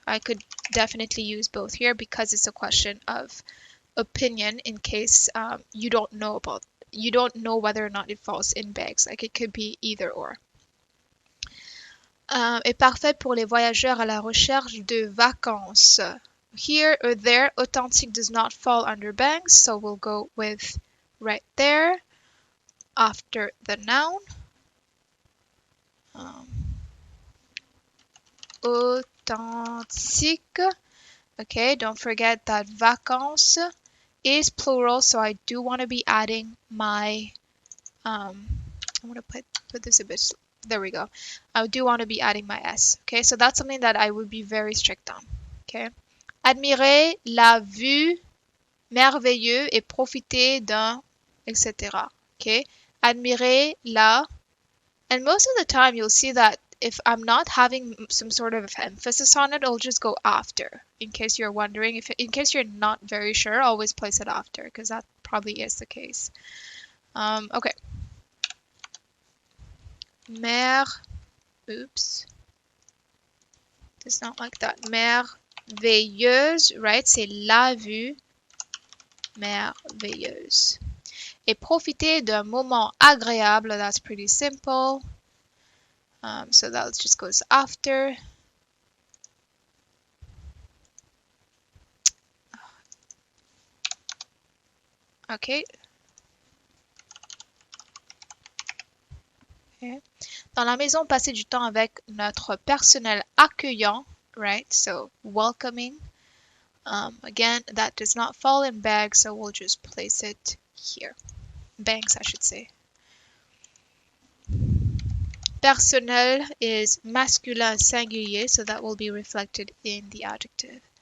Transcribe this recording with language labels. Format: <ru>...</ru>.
<en>I could definitely use both here because it's a question of opinion in case you don't know whether or not it falls in bags. Like it could be either or.</en> <fr>Est parfait pour les voyageurs à la recherche de vacances.</fr> <en>Here or there, authentique does not fall under bangs, so we'll go with right there after the noun. authentique. Okay, don't forget that vacances is plural, so I do want to be adding my, I want to put this a bit, there we go. I do want to be adding my S. Okay, so that's something that I would be very strict on.</en> <fr>Okay, admirer la vue merveilleuse et profiter d'un, etc.</fr> <en>Okay,</en> <fr>admirer la,</fr> <en>and most of the time you'll see that if I'm not having some sort of emphasis on it, I'll just go after. In case you're wondering, in case you're not very sure, always place it after, because that probably is the case. Okay. Mer, oops. It's not like that. Merveilleuse, right?</en> <fr>C'est la vue merveilleuse. Et profiter d'un moment agréable,</fr> <en>that's pretty simple. So that just goes after. Okay. Okay.</en> <fr>Dans la maison, passer du temps avec notre personnel accueillant, right?</fr> <en>So welcoming. Again, that does not fall in bags, so we'll just place it here. Banks, I should say. Personnel is masculin singulier, so that will be reflected in the adjective.</en>